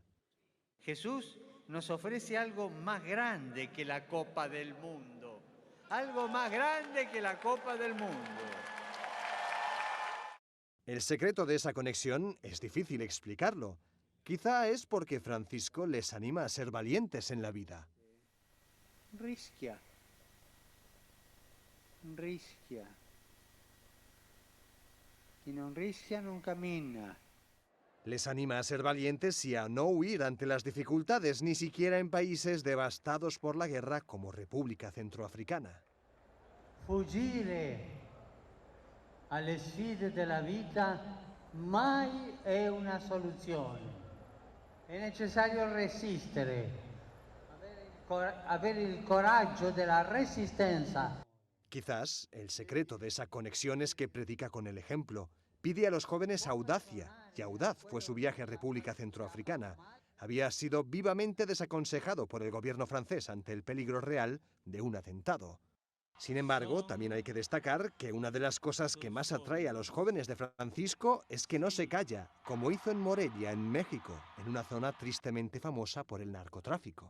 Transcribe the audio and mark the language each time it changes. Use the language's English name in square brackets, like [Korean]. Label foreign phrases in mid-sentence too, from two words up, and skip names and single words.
[Spanish] Jesús nos ofrece algo más grande que la Copa del Mundo. Algo más grande que la Copa del Mundo. El secreto de esa conexión es difícil explicarlo. Quizá es porque Francisco les anima a ser valientes en la vida. [Italian] Rischia. Chi non rischia non cammina. [Spanish] Les anima a ser valientes y a no huir ante las dificultades, ni siquiera en países devastados por la guerra como República Centroafricana. [Italian] Fuggire alle sfide della vita mai è una soluzione. È necessario resistere, avere il coraggio della resistenza. [Spanish] Quizás el secreto de esa conexión es que predica con el ejemplo. Pide a los jóvenes audacia, y audaz fue su viaje a República Centroafricana. Había sido vivamente desaconsejado por el gobierno francés ante el peligro real de un atentado. Sin embargo, también hay que destacar que una de las cosas que más atrae a los jóvenes de Francisco es que no se calla, como hizo en Morelia, en México, en una zona tristemente famosa por el narcotráfico.